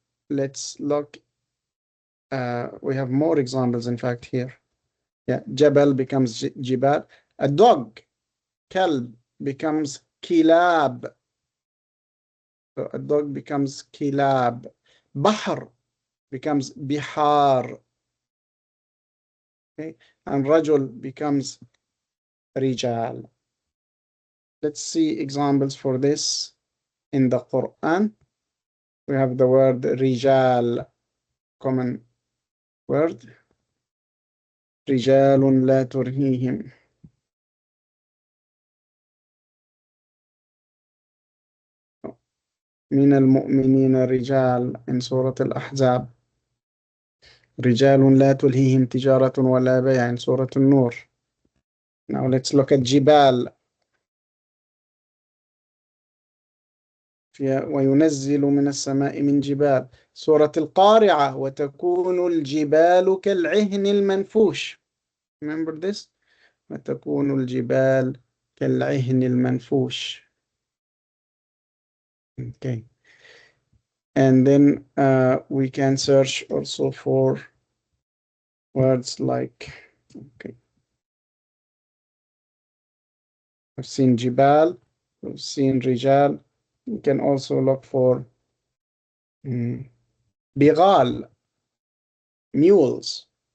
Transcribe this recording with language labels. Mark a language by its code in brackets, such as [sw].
[en] Let's look. We have more examples, in fact, here. Yeah, جبل becomes جبال. A dog, كلب, becomes كلاب. So a dog becomes كلاب. [ar] بحر becomes بحار. [en] Okay, and رجل becomes رجال. Let's see examples for this in the Quran. We have the word رجال, common word. [ar] رجال لا ترهيهم. من المؤمنين رجال in سورة الأحزاب. رجال لا تلهيهم تجارة ولا بيع in سورة النور. [en] Now let's look at جبال. [ar] وينزل من السماء من جبال. سورة القارعة وتكون الجبال كالعهن المنفوش. [en] Remember this? [ar] وتكون الجبال كالعهن المنفوش. [en] Okay. And then we can search also for words like, okay, we've seen جبال, we've seen رجال. We can also look for بغال, mules.